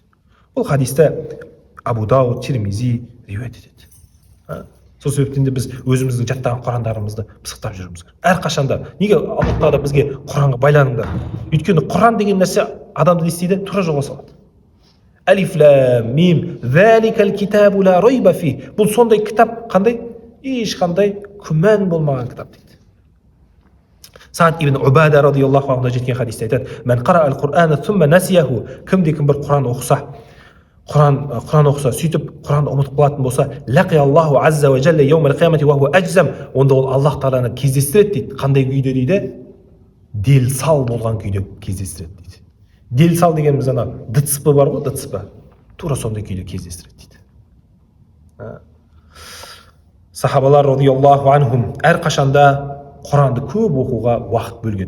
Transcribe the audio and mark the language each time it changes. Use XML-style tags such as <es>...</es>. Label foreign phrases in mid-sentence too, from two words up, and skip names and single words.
<kk>Бұл хадисті Абу Дауд, Тирмизи риуаят етеді. Сол себептен де біз өзіміздің жаттаған құрандарымызды пысықтап жүруіміз керек. Әрқашанда неге Аллах тағала бізге Құранға байланыңдар? Өйткені Құран деген нәрсе адамды не істейді? Тура жолға салады.</kk> <ar>الم ذلك الكتاب لا ريب فيه.</ar> <kk>Бұл сондай кітап, қандай? Ешқандай күмән болмаған кітап дейді. Саад ибн Убада</kk> <ar>رضي الله عنه</ar> <kk>жеткен хадисте айтады:</kk> <ar>"من قرأ القرآن ثم نسيه."</ar> <kk>Кім бір Құран оқыса, сөйтіп Құранды ұмытып қалатын болса,</kk> <ar>لقي الله عز وجل يوم القيامة وهو أجذم.</ar> <kk>Онда ол Аллах тағаланы кездестіреді дейді. Қандай күйде дейді? Делсал болған күйде кездестіреді дейді. Делсал дегеніміз ана ДЦП бар ғой, ДЦП. Тура сондай күйде кездестіреді дейді. Сахабалар</kk> <ar>رضي الله عنهم</ar> <kk>әрқашанда Құранды көп оқуға уақыт бөлген.</kk>